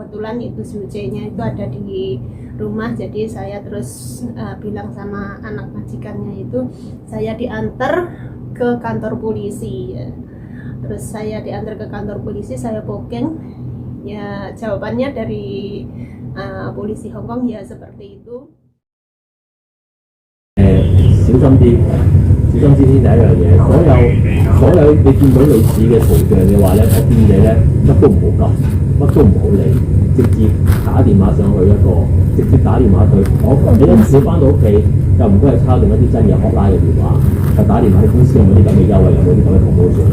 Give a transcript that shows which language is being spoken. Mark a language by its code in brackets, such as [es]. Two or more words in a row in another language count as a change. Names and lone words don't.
[id] kebetulan itu sucinya itu ada di rumah, jadi saya terus bilang sama anak majikannya itu saya diantar ke kantor polisi ya. Terus saya diantar ke kantor polisi, saya booking ya, jawabannya dari polisi Hong Kong ya seperti itu. [yue] 小心啲，小心啲先第一樣嘢。所有你見到類似嘅圖像嘅話咧，我建議你咧乜都唔好撳，乜都唔好理，直接打電話上去直接打電話去。你一少翻到屋企，就唔該係抄定一啲真嘅 hotline 嘅電話，就打電話你公司有冇啲咁嘅優惠，有冇啲咁嘅 promotion。